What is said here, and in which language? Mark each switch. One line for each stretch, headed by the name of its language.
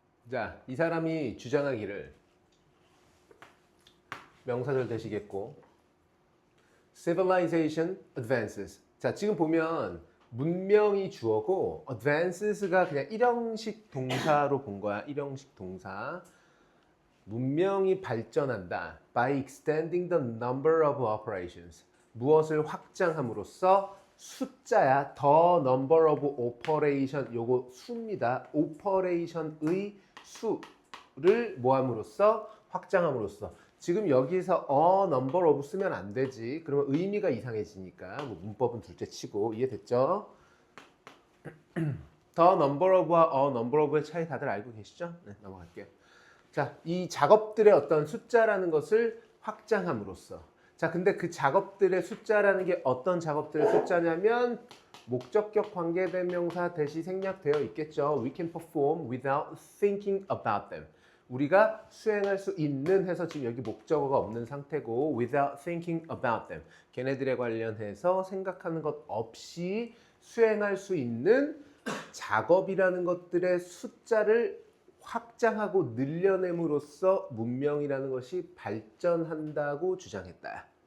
Korean: 자, 이 사람이 주장하기를 명사절 되시겠고
English: civilization advances.
Korean: 자, 지금 보면 문명이 주어고 advances가 그냥 일형식 동사로 본 거야. 일형식 동사. 문명이 발전한다.
English: by extending the number of operations.
Korean: 무엇을 확장함으로써 숫자야.
English: the number of operation.
Korean: 요거 수입니다. operation의 수를 뭐함으로써 확장함으로써. 지금 여기서 a number of 쓰면 안 되지. 그러면 의미가 이상해지니까 뭐 문법은 둘째 치고 이해됐죠? the number of와 a number of의 차이 다들 알고 계시죠? 네, 넘어갈게요. 자, 이 작업들의 어떤 숫자라는 것을 확장함으로써. 자, 근데 그 작업들의 숫자라는 게 어떤 작업들의 숫자냐면 목적격 관계대명사 대시 생략되어 있겠죠.
English: We can perform without thinking about them.
Korean: 우리가 수행할 수 있는 해서 지금 여기 목적어가 없는 상태고
English: without thinking about them.
Korean: 걔네들에 관련해서 생각하는 것 없이 수행할 수 있는 작업이라는 것들의 숫자를 확장하고 늘려냄으로써 문명이라는 것이 발전한다고 주장했다.